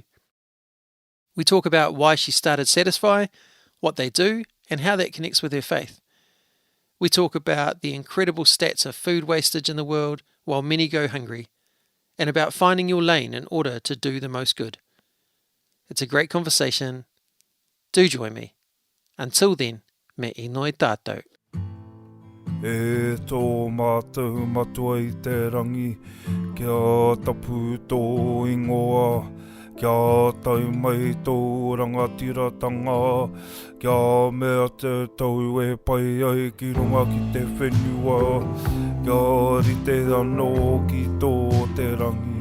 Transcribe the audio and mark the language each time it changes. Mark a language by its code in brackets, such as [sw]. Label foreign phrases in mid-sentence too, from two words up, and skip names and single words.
[en] We talk about why she started Satisfy, what they do, and how that connects with her faith. We talk about the incredible stats of food wastage in the world while many go hungry, and about finding your lane in order to do the most good. It's a great conversation. Do join me. Until then, [mi] me inoi tātou. E tō mātou matua I te rangi, kia tapu tō ingoa, kia tau mai tō rangatiratanga, kia mea te tau e pai ai ki runga ki te whenua, kia rite anō ki tō te rangi.